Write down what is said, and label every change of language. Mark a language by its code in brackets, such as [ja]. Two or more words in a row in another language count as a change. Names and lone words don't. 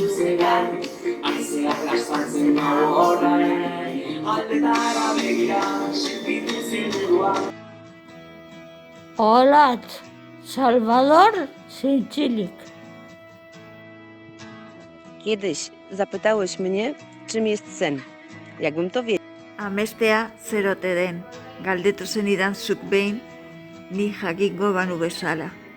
[eu] zegan, haizeak lastantzen nau orain, aldetara begira sentitu zindua. Olatz, Salvador Zintzilik. [pl] Kiedyś zapytałeś mnie, czym jest sen. Jakbym to wiedział. [eu] Amestea zer ote den, galdetu zenidan zuk behin, ni jakingo banu bezala.